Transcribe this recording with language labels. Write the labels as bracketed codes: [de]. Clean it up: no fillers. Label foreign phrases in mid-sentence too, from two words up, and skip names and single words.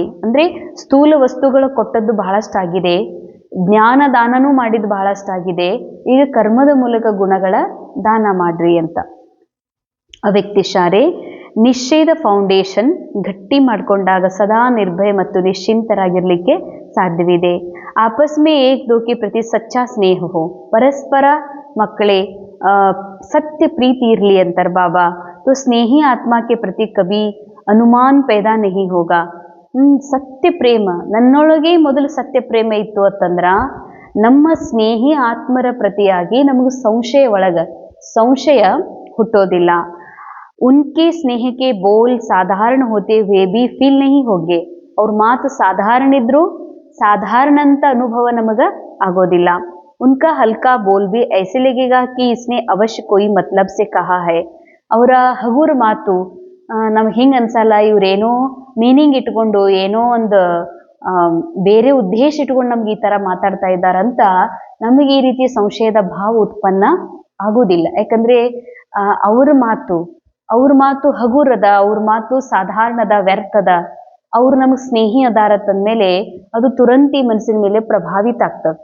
[kn] ಅಂದ್ರೆ ಸ್ಥೂಲ ವಸ್ತುಗಳ ಕೊಟ್ಟದ್ದು ಬಹಳಷ್ಟಾಗಿದೆ, ಜ್ಞಾನ ದಾನನೂ ಮಾಡಿದ್ದು ಬಹಳಷ್ಟಾಗಿದೆ, ಈಗ ಕರ್ಮದ ಮೂಲಕ ಗುಣಗಳ ದಾನ ಮಾಡ್ರಿ ಅಂತ. ಅವ್ಯಕ್ತಿಶಾರೆ ನಿಶ್ಚಯದ ಫೌಂಡೇಶನ್ ಗಟ್ಟಿ ಮಾಡ್ಕೊಂಡಾಗ ಸದಾ ನಿರ್ಭಯ ಮತ್ತು ನಿಶ್ಚಿಂತರಾಗಿರ್ಲಿಕ್ಕೆ ಸಾಧ್ಯವಿದೆ. [hi] आपस में एक दो के प्रति सच्चा स्नेह हो. [kn] ಪರಸ್ಪರ ಮಕ್ಕಳೇ ಸತ್ಯ ಪ್ರೀತಿ ಇರ್ಲಿ ಅಂತಾರ ಬಾಬಾ. [hi] तो स्नेही आत्मा के प्रति कभी अनुमान पैदा नहीं होगा. [kn] ಸತ್ಯ ಪ್ರೇಮ ನನ್ನೊಳಗೆ ಮೊದಲು ಸತ್ಯ ಪ್ರೇಮ ಇತ್ತು ಅಂತಂದ್ರ ನಮ್ಮ ಸ್ನೇಹಿ ಆತ್ಮರ ಪ್ರತಿಯಾಗಿ ನಮಗೂ ಸಂಶಯ ಹುಟ್ಟೋದಿಲ್ಲ. [hi] उनके स्नेह के बोल साधारण होते हुए भी फील नहीं होगे. [kn] ಅವ್ರ ಮಾತು ಸಾಧಾರಣ ಇದ್ರು ಸಾಧಾರಣ ಅಂತ ಅನುಭವ ನಮಗ ಆಗೋದಿಲ್ಲ. [hi] उनका हल्का बोल भी ऐसे लगेगा कि इसने अवश्य कोई मतलब से कहा है. [kn] ಅವರ ಹಗುರ ಮಾತು ನಮ್ಗೆ ಹಿಂಗೆ ಅನ್ಸಲ್ಲ, ಇವ್ರೇನೋ ಮೀನಿಂಗ್ ಇಟ್ಕೊಂಡು ಏನೋ ಒಂದು ಬೇರೆ ಉದ್ದೇಶ ಇಟ್ಕೊಂಡು ನಮ್ಗೆ ಈ ಥರ ಮಾತಾಡ್ತಾ ಇದ್ದಾರಂತ ನಮಗೆ ಈ ರೀತಿಯ ಸಂಶಯದ ಭಾವ ಉತ್ಪನ್ನ ಆಗೋದಿಲ್ಲ. ಯಾಕಂದರೆ ಅವ್ರ ಮಾತು ಹಗುರದ, ಅವ್ರ ಮಾತು ಸಾಧಾರಣದ, ವ್ಯರ್ಥದ, ಅವ್ರು ನಮಗೆ ಸ್ನೇಹಿ ಅದಾರ ತಂದಮೇಲೆ ಅದು ತುರಂತಿ ಮನಸ್ಸಿನ ಮೇಲೆ ಪ್ರಭಾವಿತ ಆಗ್ತದೆ.